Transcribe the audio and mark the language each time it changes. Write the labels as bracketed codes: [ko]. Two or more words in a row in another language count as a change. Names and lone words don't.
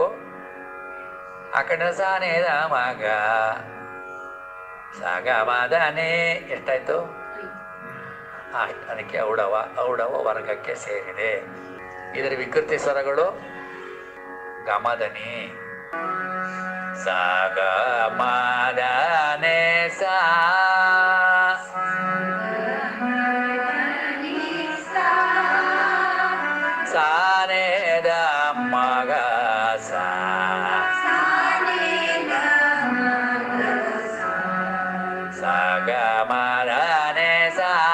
[kn] ಆ ಕಡೆ ಸಾನೆ ಮಗ ಸಾಗ ಮಾದನೆ ಎಷ್ಟಾಯ್ತು? ಅದಕ್ಕೆ ಔಡವ ವರ್ಗಕ್ಕೆ ಸೇರಿದೆ. ಇದರ ವಿಕೃತಿ ಸ್ವರಗಳು ಗಮದನಿ ಸಾಗ ಮಾದನೆ ಸಾ ಸಾನೆ ದ ಮಗ ಸಾ ಸಾಗ ಮಾದನೆ ಸಾ